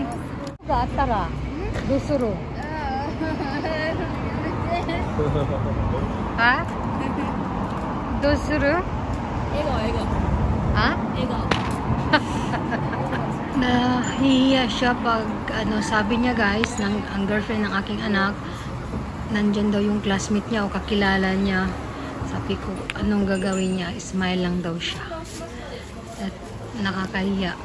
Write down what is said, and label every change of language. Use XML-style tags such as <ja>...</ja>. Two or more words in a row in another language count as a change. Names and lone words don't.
<ja>があったらどうする？は？どうする？笑顔。Ha?</ja> <tl>Nahiya siya pag sabi niya guys, ang girlfriend ng aking anak, nandyan daw yung classmate niya o kakilala niya. Sabi ko, anong gagawin niya? Smile lang daw siya. At nakakahiya.</tl>